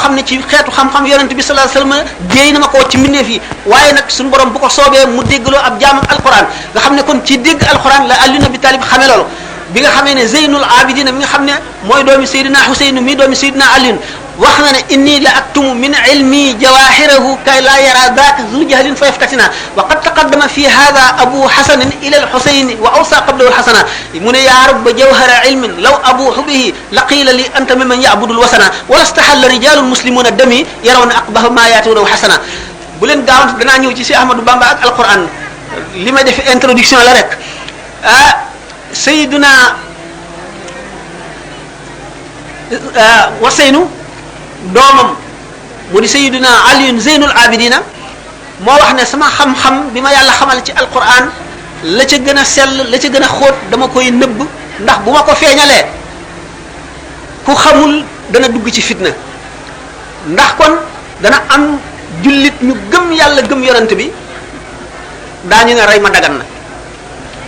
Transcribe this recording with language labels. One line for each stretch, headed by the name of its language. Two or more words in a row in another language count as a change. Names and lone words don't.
Wolof: xam ne ci xeetu xam-xam yonent bi
Arabic: صلى الله عليه وسلم
Wolof: déey na ma ko ci mbindeef yi waaye nag suñu borom bu ko soobee mu déggloo ab jaamam alquran nga xam ne kon ci dégg alquran la Ali ibn Abi Talib xamee loolu bi nga xamee ne Zeynul Abidin mi nga xam ne mooy doomi Seydina Huseyn mi doomi Seydina Ali wax na ne
Arabic: إني لأكتم من علمي جواهره كي لا يرى الحق ذو جهل فيفتتنا وقد تقدم في هذا أبو حسن إلى الحسين ووصى قبله الحسنا
Wolof: mu ne
Arabic: يا رب جوهر علم لو أبوح به لقيل لي أنت ممن يعبد الوثنا ولاستحل رجال مسلمون دمي يرون أقبح ما يأتونه حسنا
Wolof: bu leen gaawantu danaa ñëw ci Cheikh Ahmadou Bamba ak alquran li may def introduction la rek Sayyiduna Waseynu doomam mu di Sayyiduna Aliyun Zeynul Abidina moo wax ne sama xam-xam bi ma yàlla xamal ci alquran la ca gën a sell la ca gën a xóot dama koy nëbb ndax bu ma ko feeñalee ku xamul dana dugg ci fitna ndax kon dana am jullit ñu gëm yàlla gëm yonent bi daañu ne rey ma dagan na